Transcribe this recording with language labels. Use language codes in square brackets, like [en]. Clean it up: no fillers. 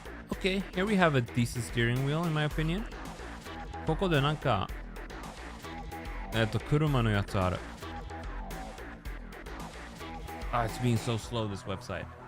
[en] Okay, here we have a decent steering wheel in my opinion. [ja] ここでなんか車のやつある。 [en] Ah, it's being so slow, this website.